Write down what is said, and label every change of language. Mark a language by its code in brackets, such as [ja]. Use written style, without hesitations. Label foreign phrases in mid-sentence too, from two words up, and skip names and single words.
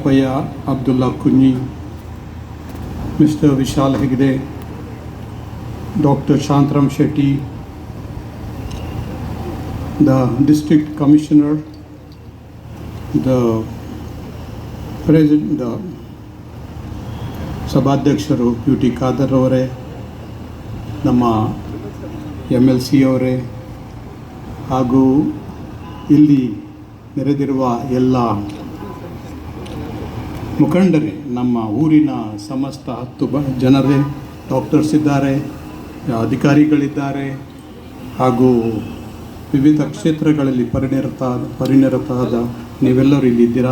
[kn] ಪಾಪಯ್ಯ, ಅಬ್ದುಲ್ಲಾ ಕುಂಜಿ, ಮಿಸ್ಟರ್ ವಿಶಾಲ್ ಹೆಗ್ಡೆ, [en] Dr. Shantram Shetty, the District Commissioner, the President, the [kn] ಸಭಾಧ್ಯಕ್ಷರು ಯು ಟಿ ಖಾದರ್ ಅವರೇ, ನಮ್ಮ MLC ಅವರೇ, ಹಾಗೂ ಇಲ್ಲಿ ನೆರೆದಿರುವ ಎಲ್ಲ ಮುಖಂಡರೇ, ನಮ್ಮ ಊರಿನ ಸಮಸ್ತ 10 ಜನರೇ, ಡಾಕ್ಟರ್ಸ್ ಇದ್ದಾರೆ, ಅಧಿಕಾರಿಗಳಿದ್ದಾರೆ, ಹಾಗೂ ವಿವಿಧ ಕ್ಷೇತ್ರಗಳಲ್ಲಿ ಪರಿಣಿತರಾದ ನೀವೆಲ್ಲರೂ ಇಲ್ಲಿದ್ದೀರಾ.